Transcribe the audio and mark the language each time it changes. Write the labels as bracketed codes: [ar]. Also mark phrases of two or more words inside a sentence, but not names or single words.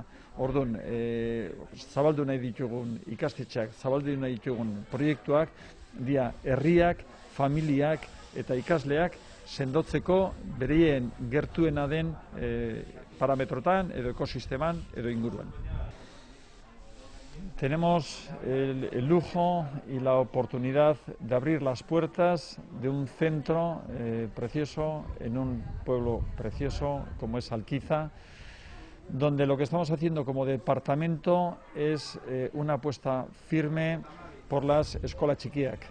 [eu] Orduan, zabaldu nahi ditugun ikastetxeak, zabaldu nahi ditugun proiektuak, dia herriak, familiak eta ikasleak sendotzeko bereien gertuena den parametrotan edo ekosisteman edo inguruan. [es] Tenemos el lujo y la oportunidad de abrir las puertas de un centro precioso en un pueblo precioso como es Alkiza, donde lo que estamos haciendo como departamento es una apuesta firme por las [eu] escolas txikiak.